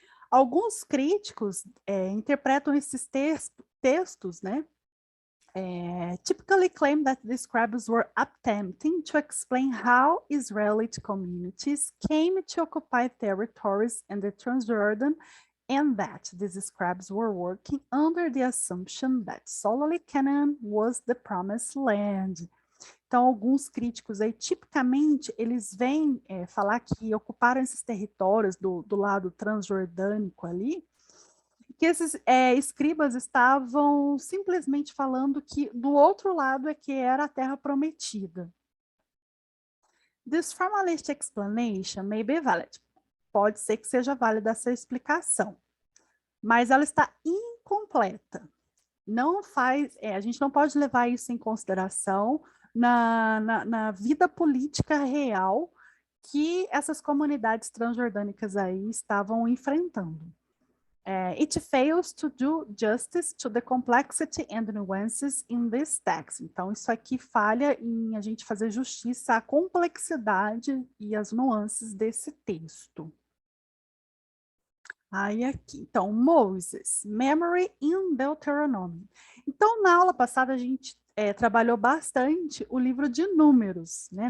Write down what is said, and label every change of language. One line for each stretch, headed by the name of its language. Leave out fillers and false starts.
Portuguese: Alguns críticos interpretam esses textos, né,
English: typically claim that the scribes were attempting to explain how Israelite communities came to occupy territories in the Transjordan and that these scribes were working under the assumption that solely Canaan was the promised land.
Portuguese: Então, alguns críticos aí, tipicamente, eles vêm falar que ocuparam esses territórios do lado transjordânico ali, que esses escribas estavam simplesmente falando que do outro lado é que era a terra prometida.
English: This formalist explanation may be valid.
Portuguese: Pode ser que seja válida essa explicação, mas ela está incompleta. Não faz, a gente não pode levar isso em consideração na vida política real que essas comunidades transjordânicas aí estavam enfrentando.
English: It fails to do justice to the complexity and nuances in this text.
Portuguese: Então, isso aqui falha em a gente fazer justiça à complexidade e às nuances desse texto. Aí aqui, então, Moses, Memory in Deuteronomy. Então, na aula passada, a gente trabalhou bastante o livro de Números, né?